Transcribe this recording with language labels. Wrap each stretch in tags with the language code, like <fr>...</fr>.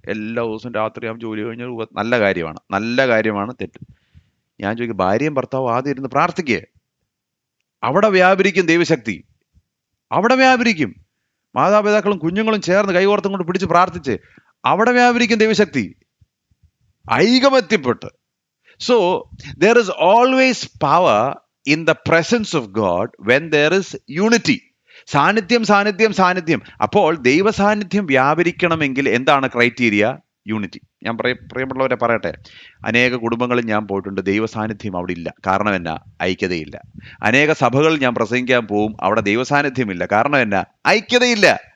<ml>എല്ലാ ദിവസവും രാത്രിയാകുമ്പോൾ ജോലി കഴിഞ്ഞാൽ നല്ല കാര്യമാണ്, നല്ല കാര്യമാണ്, തെറ്റ്. ഞാൻ ചോദിക്കും, ഭാര്യയും ഭർത്താവും ആദ്യം ഇരുന്ന് പ്രാർത്ഥിക്കുക. അവിടെ വ്യാപരിക്കും ദൈവശക്തി, അവിടെ വ്യാപരിക്കും. മാതാപിതാക്കളും കുഞ്ഞുങ്ങളും ചേർന്ന് കൈകോർത്തും കൊണ്ട് പിടിച്ച് പ്രാർത്ഥിച്ച് അവിടെ വ്യാപരിക്കും ദൈവശക്തി, ഐകമത്യപ്പെട്ട്.</ml> <en>So there is always power in the presence of God when there is unity.</en> <ml>സാന്നിധ്യം സാന്നിധ്യം സാന്നിധ്യം. അപ്പോൾ ദൈവ സാന്നിധ്യം വ്യാപരിക്കണമെങ്കിൽ എന്താണ് ക്രൈറ്റീരിയ? യൂണിറ്റി. ഞാൻ പ്രിയമുള്ളവരെ പറയട്ടെ, അനേക കുടുംബങ്ങളിൽ ഞാൻ പോയിട്ടുണ്ട്, ദൈവ സാന്നിധ്യം അവിടെ ഇല്ല. കാരണം എന്നാ? ഐക്യതയില്ല. അനേക സഭകളിൽ ഞാൻ പ്രസംഗിക്കാൻ പോവും, അവിടെ ദൈവ സാന്നിധ്യമില്ല. കാരണം എന്നാ? ഐക്യതയില്ല.</ml>